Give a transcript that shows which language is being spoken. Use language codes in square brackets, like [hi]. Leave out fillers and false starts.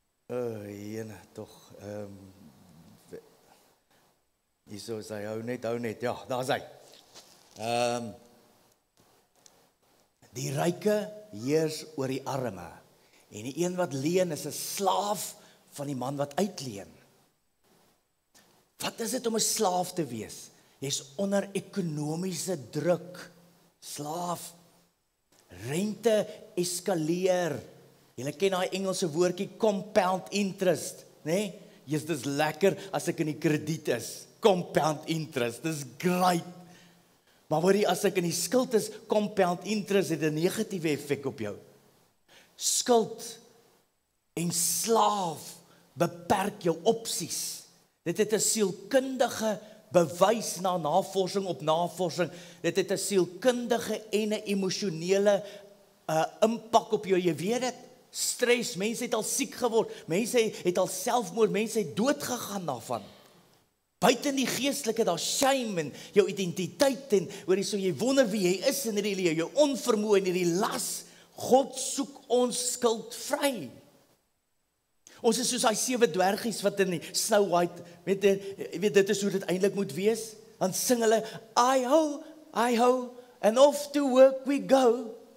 [af] Jene, tog, hierso is hy, hou net, ja, daar is hy. Die ryke heers oor die arme, en die een wat leen is 'n slaaf van die man wat uitleen. Wat is dit om 'n slaaf te wees? Jy's onder ekonomiese druk, slaaf. Rente eskaleer. Julle ken daai Engelse woordjie compound interest, né? Jy's dis lekker as ek in die krediet is. Compound interest, dis great. Maar hoorie, as ek in die skuld is, compound interest het 'n negatiewe effek op jou. Skuld en slaaf beperk jou opsies. Dit het 'n sielkundige bewys na navorsing op navorsing. Dit het 'n sielkundige en 'n emosionele impak op jou. Jy weet dit, stres, mense het al siek geword, mense het al selfmoord, mense het dood gegaan daarvan. Buiten die geestelike, daar shame en jou identiteit en hoorie, so jy wonder wie jy is in hierdie lewe, jou onvermoë en hierdie las. God soek ons skuldvry. Ons is soos daai 7 dwergies wat in die Snow White, weet dit is hoe dit eintlik moet wees. Dan sing hulle, [en] I ho, and off to work we go.